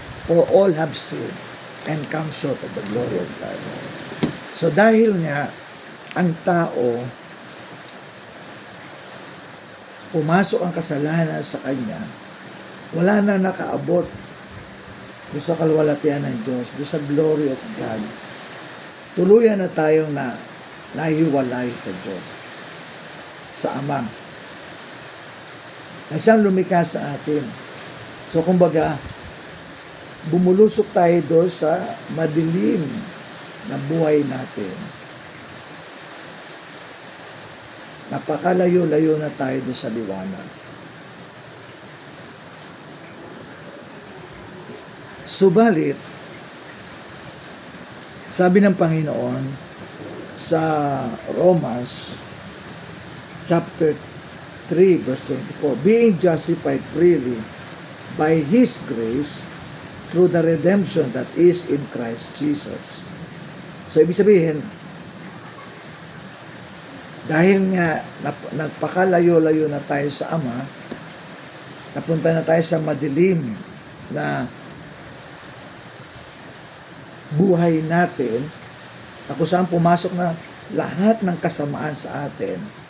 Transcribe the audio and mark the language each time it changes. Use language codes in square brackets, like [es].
[en] For all have sinned and come short of the glory of God. [tl] So dahil nga ang tao, pumasok ang kasalanan sa kanya, wala na nakaabot doon sa kalwalatian ng Diyos, doon sa [en] glory of God. [tl] Tuluyan na tayong nahiwalay sa Diyos, sa Ama, na siyang lumikha sa atin. So kumbaga, bumulusok tayo doon sa madilim na buhay natin. Napakalayo-layo na tayo doon sa liwanag. Subalit, sabi ng Panginoon sa [en] Romans chapter 3 verse 24, being justified freely by His grace through the redemption that is in Christ Jesus. [tl] So, ibig sabihin, dahil nga nagpakalayo-layo na tayo sa Ama, napunta na tayo sa madilim na buhay natin, na kung saan pumasok na lahat ng kasamaan sa atin.